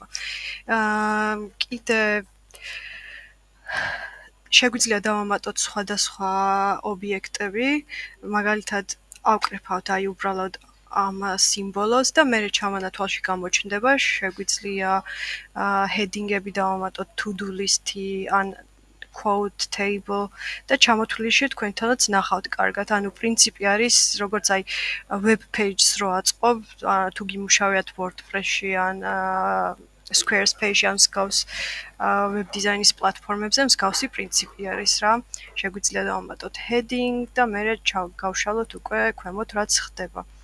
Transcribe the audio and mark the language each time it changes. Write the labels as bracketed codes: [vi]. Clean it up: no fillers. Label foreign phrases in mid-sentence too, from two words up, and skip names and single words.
[ka] კიდე შეგვიძლია დავამატოთ სხვადასხვა ობიექტები, მაგალითად ავკრიფავთ აი უბრალოდ ამ სიმბოლოს და მე ჩამანათვალში გამოჩნდება, შეგვიძლია heading-ები დავამატოთ [en] to-do list- [ka] ი ან [en] quote table [ka] და ჩამოთვლილში თქვენთანაც ნახავთ კარგად. ანუ პრინციპი არის, როგორც აი [en] web page- [ka] ს რო აწყობ, თუ გიმუშავებთ WordPress-ში ან Squarespace-ში ან მსგავს [en] web design- [ka] ის პლატფორმებზე მსგავსი პრინციპი არის რა. შეგვიძლია დავამატოთ heading და მე გავშალოთ უკვე ქვემოთ რაც ხდება.